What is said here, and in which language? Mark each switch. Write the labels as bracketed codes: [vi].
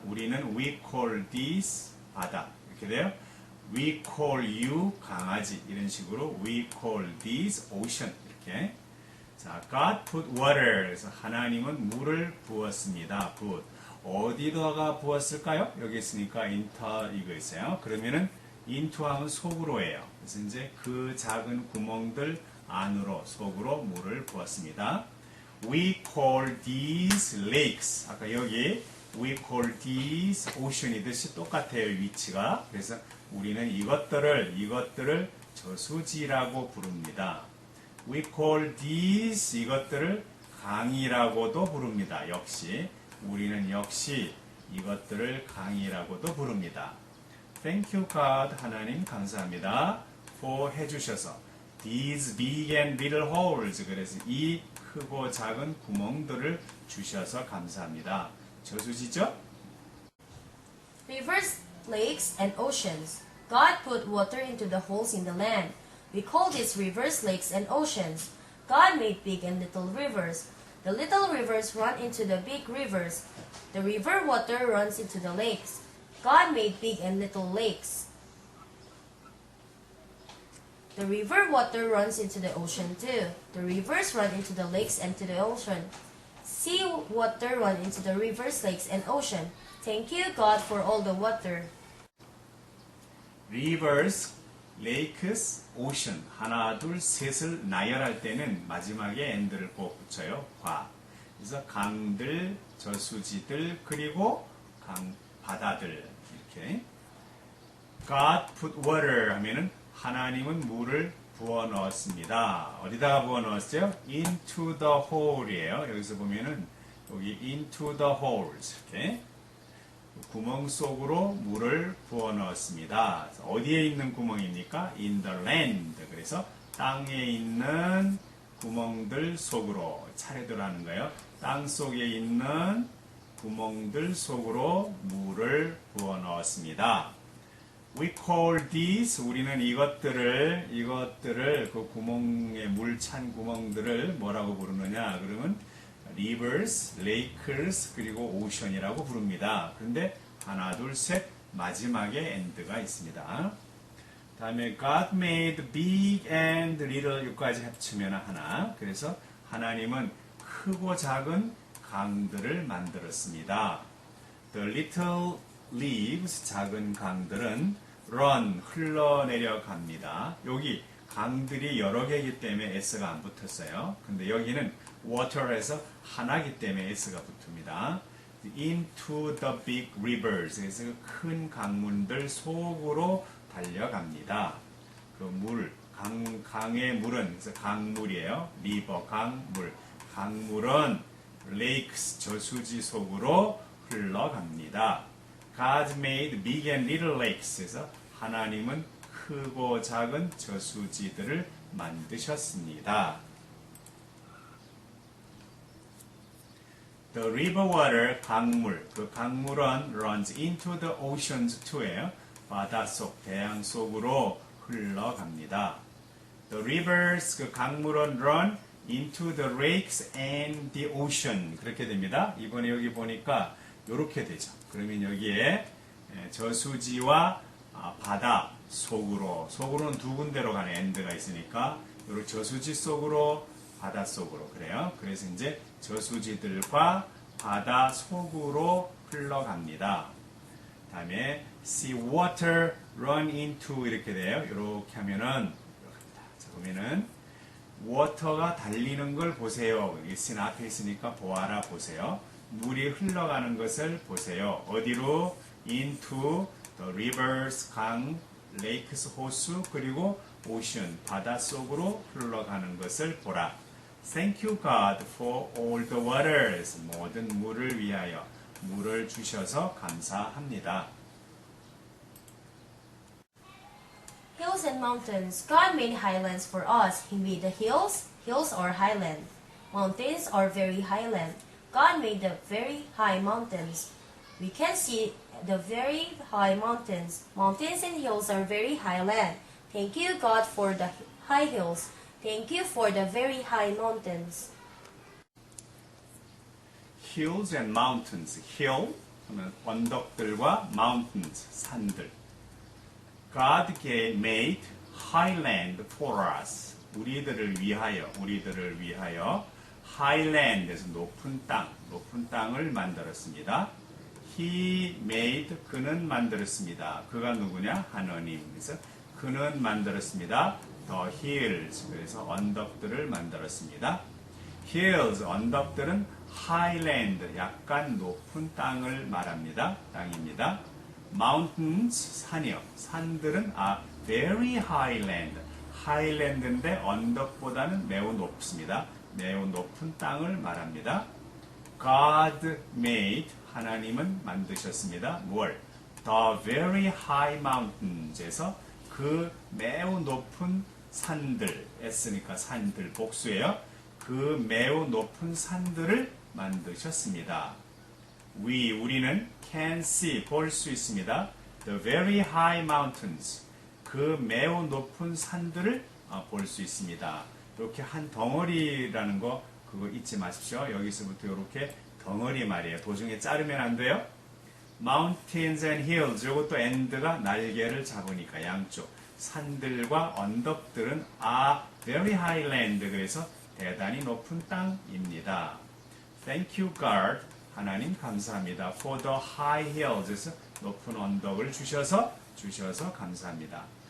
[ko] 우리는 [en] we call these [ko] 바다. 이렇게 돼요. [en] We call you [ko] 강아지. 이런 식으로 [en] we call these ocean. [ko] 이렇게. 자, [en] God put water. [ko] 그래서 하나님은 물을 부었습니다. [en] put. [ko] 어디다가 부었을까요? 여기 있으니까 [en] into [ko] 이거 있어요. 그러면은 into 하면 속으로예요. 그래서 이제 그 작은 구멍들 안으로 속으로 물을 부었습니다. [en] We call these lakes. [ko] 아까 여기 [en] we call these ocean이듯이 [ko] 똑같아요. 위치가. 그래서 우리는 이것들을 저수지라고 부릅니다. [en] We call these [ko] 이것들을 강이라고도 부릅니다. 역시 우리는 역시 이것들을 강이라고도 부릅니다. [en] Thank you God. [ko] 하나님 감사합니다. [en] for [ko] 해주셔서 [en] these big and little holes. [ko] 그래서 이 크고 작은 구멍들을 주셔서 감사합니다. 저수지죠? [en] Rivers, lakes, and oceans. God put water into the holes in the land. We call these rivers, lakes, and oceans. God made big and little rivers. The little rivers run into the big rivers. The river water runs into the lakes. God made big and little lakes. The river water runs into the ocean too. The rivers run into the lakes and to the ocean. Sea water run into the rivers, lakes, and ocean. Thank you, God, for all the water. Rivers, lakes, ocean. [ko] 하나, 둘, 셋을 나열할 때는 마지막에 [en] and [ko] 를 꼭 붙여요. 과. 그래서 강들, 저수지들, 그리고 바다들. 이렇게. [en] God put water [ko] 하면은 하나님은 물을 부어 넣었습니다. 어디다가 부어 넣었어요? [en] into the hole [ko] 이에요. 여기서 보면은 여기 [en] into the holes. [ko] 이렇게. 구멍 속으로 물을 부어 넣었습니다. 어디에 있는 구멍입니까? [en] in the land. [ko] 그래서 땅에 있는 구멍들 속으로 차례대로 하는 거예요. 땅 속에 있는 구멍들 속으로 물을 부어 넣었습니다. [en] We call these. [ko] 우리는 이것들을 그 구멍에 물 찬 구멍들을 뭐라고 부르느냐? 그러면 [en] rivers, lakes, [ko] 그리고 [en] ocean [ko] 이라고 부릅니다. 그런데 하나, 둘, 셋 마지막에 and가 있습니다. [en] 다음에 God made big and little [ko] 여기까지 합치면 하나. 그래서 하나님은 크고 작은 강들을 만들었습니다. [en] The little leaves [ko] 작은 강들은 [en] run [ko] 흘러내려갑니다. 여기 강들이 여러 개이기 때문에 s가 안 붙었어요. 근데 여기는 water에서 하나이기 때문에 s가 붙습니다. [en] into the big rivers. [ko] 그래서 큰 강물들 속으로 달려갑니다. 그 물, 강의 물은 그래서 강물이에요. river, 강물. 강물은 [en] lakes, [ko] 저수지 속으로 흘러갑니다. [en] God made big and little lakes. [ko] 그래서 하나님은 크고 작은 저수지들을 만드셨습니다. [en] The river water, [ko] 강물. 그 강물은 [en] runs into the oceans too [ko] 예요. 바닷속, 대양 속으로 흘러갑니다. [en] The rivers, [ko] 그 강물은 [en] run into the lakes and the ocean. [ko] 그렇게 됩니다. 이번에 여기 보니까 이렇게 되죠. 그러면 여기에 저수지와 바다 속으로는 두 군데로 가는 end가 있으니까 이렇게 저수지 속으로 바닷속으로 그래요. 그래서 이제 저수지들과 바다 속으로 흘러갑니다. [en] 다음에 see water run into [ko] 이렇게 돼요. 이렇게 하면은 자 보면은 water가 달리는 걸 보세요. 여기 sin 앞에 있으니까 보아라 보세요. 물이 흘러가는 것을 보세요. 어디로? [en] into the rivers [ko] 강, [en] lakes [ko] 호수 그리고 [en] ocean [ko] 바다 속으로 흘러가는 것을 보라. [en] Thank you God for all the waters [ko] 모든 물을 위하여 물을 주셔서 감사합니다. [en] Hills and mountains. God made highlands for us. He made the hills. Hills are highland. Mountains are very highland. God made the very high mountains. We can see the very high mountains. Mountains and hills are very highland. Thank you, God, for the high hills. Thank you for the very high mountains. Hills and mountains. [ko] Hill 하면 언덕들과 [en] mountains [ko] 산들. [en] God made highland for us. [ko] 우리들을 위하여 [en] highland [ko] 에서 높은 땅을 만들었습니다. [en] He made [ko] 그는 만들었습니다. 그가 누구냐? 하나님. 그래서 그는 만들었습니다. [en] The hills [ko] 그래서 언덕들을 만들었습니다. Hills 언덕들은 [en] highland [ko] 약간 높은 땅을 말합니다. 땅입니다. Mountains 산이요. 산들은 [en] very highland. [ko] highland인데 언덕보다는 매우 높습니다. 매우 높은 땅을 말합니다. [en] God made [ko] 하나님은 만드셨습니다. 뭘? [en] The very high mountains [ko] 에서 그 매우 높은 산들 S니까 산들 복수예요. 그 매우 높은 산들을 만드셨습니다. 우리는 [en] can see [ko] 볼 수 있습니다. [en] The very high mountains [ko] 그 매우 높은 산들을 볼 수 있습니다. 이렇게 한 덩어리라는 거 그거 잊지 마십시오. 여기서부터 이렇게 덩어리 말이에요. 도중에 자르면 안 돼요. [en] Mountains and hills [ko] 이것도 and가 날개를 잡으니까 양쪽 산들과 언덕들은 [en] very high land [ko] 그래서 대단히 높은 땅입니다. [en] Thank you God [ko] 하나님 감사합니다. [en] For the high hills [ko] 에서 높은 언덕을 주셔서 감사합니다.